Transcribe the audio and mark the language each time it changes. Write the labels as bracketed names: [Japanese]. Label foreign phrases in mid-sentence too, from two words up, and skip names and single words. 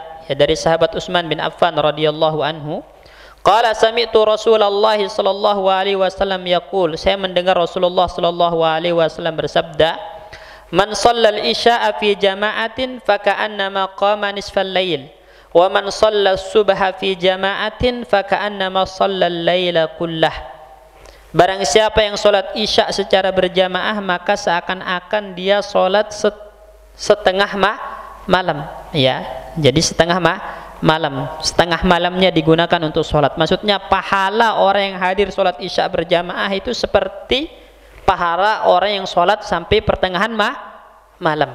[Indonesian] ya, dari sahabat [Arabic] Utsman bin Affan رضي الله عنه قال سمعت رسول الله صلى الله عليه وسلم يقول, [Indonesian] saya mendengar Rasulullah [Arabic] صلى الله عليه وسلم [Indonesian] bersabda, [Arabic] من صلى العشاء في جماعة فكأنما قام نصف الليل ومن صلى الصبح في جماعة فكأنما صلى الليل كله. [Indonesian] Barang siapa yang sholat isya secara berjamaah, maka seakan-akan dia sholat setengah malam, ya. Jadi setengah malam, setengah malamnya digunakan untuk sholat. Maksudnya pahala orang yang hadir sholat isya berjamaah itu seperti pahala orang yang sholat sampai pertengahan malam.